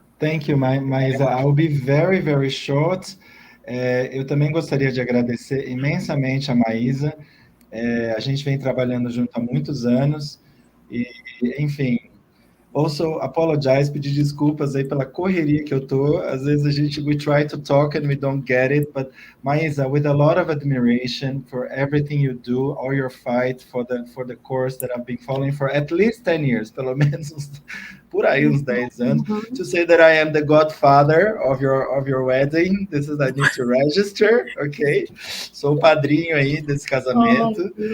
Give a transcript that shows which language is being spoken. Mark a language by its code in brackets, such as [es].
[en] Thank you, Maísa. I'll be very, very short. [pt] Eu também gostaria de agradecer imensamente a Maísa. A gente vem trabalhando junto há muitos anos e, enfim, [en] also apologize, [pt] pedir desculpas aí pela correria que eu tô. Às vezes [en] we try to talk and we don't get it, but Maísa, with a lot of admiration for everything you do, all your fight for the course that I've been following for at least 10 years, [pt] pelo menos por aí uns 10 anos, [en] to say that I am the godfather of your wedding. This is, I need to register, okay? [pt] Sou o padrinho aí desse casamento.